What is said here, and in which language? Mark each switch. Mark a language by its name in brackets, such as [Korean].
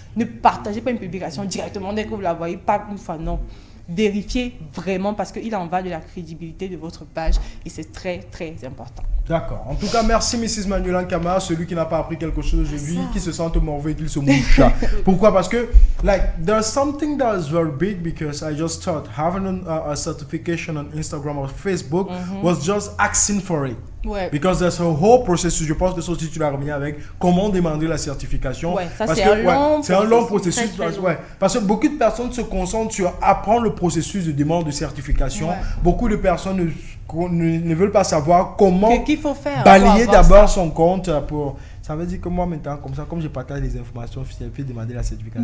[French] Ne partagez pas une publication directement dès que vous la voyez, pas une fois, non. Vérifiez vraiment parce qu'il en va de la crédibilité de votre page et c'est très, très important. D'accord. En tout cas, merci Mrs. Manuela Nkama, celui qui n'a pas appris quelque chose aujourd'hui, qui se sent mauvais, qu'il se mouche. Pourquoi? Parce que, [English] there's something that is very big because I just thought having a certification on Instagram or Facebook was just asking for it. [French] Ouais. [English] Because there's a whole processus. [French] Je pense que ça aussi tu l'as remis avec comment demander la certification. Ouais, ça c'est un long processus. Parce que beaucoup de personnes se concentrent sur apprendre le processus de demande de certification. Ouais. Beaucoup de personnes ne veulent pas savoir comment qu'il faut faire balayer d'abord son compte pour... Ça veut dire que moi maintenant, comme je partage les informations, je peux demander la certification.